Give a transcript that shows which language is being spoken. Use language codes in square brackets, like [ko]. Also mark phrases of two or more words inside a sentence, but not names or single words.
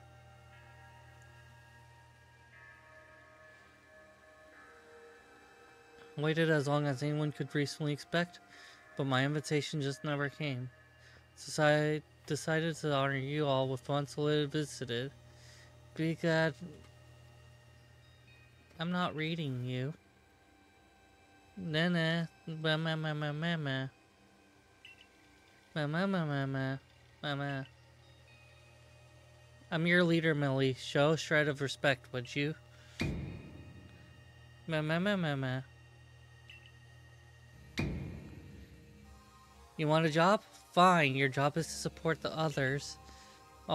[en] Waited as long as anyone could reasonably expect, but my invitation just never came. So I decided to honor you all with unsolicited visited. Be glad I'm not reading you. Nana, mama, mama, mama, mama, mama, mama. I'm your leader, Millie. Show a shred of respect, would you? Mama, mama, mama. You want a job? Fine, your job is to support the others.